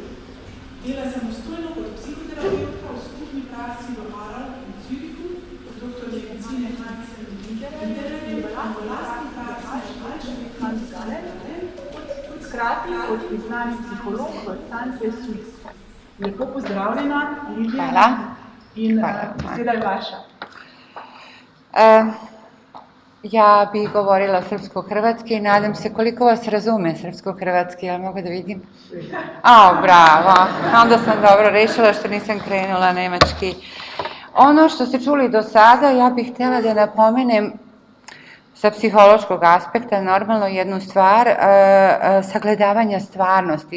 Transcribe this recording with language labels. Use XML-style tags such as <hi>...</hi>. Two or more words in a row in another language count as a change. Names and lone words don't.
<sl>Dela samostojno kot psihoterapeutka v skupni praksi v Aarau in Zürichu, kot doktor medicine Hansen Winterler in v lastni praksi Hkrati kot priznani psiholog v Stanke Suisse. Lepo pozdravljena, Lidija. In beseda je vaša.</sl> <sr>Ja bih govorila srpsko-hrvatski i nadam se koliko vas razume srpsko-hrvatski, ja mogu da vidim? Bravo, onda sam dobro rešila što nisam krenula nemački. Ono što ste čuli do sada, ja bih htjela da napomenem sa psihološkog aspekta normalno jednu stvar, sagledavanja stvarnosti.</sr>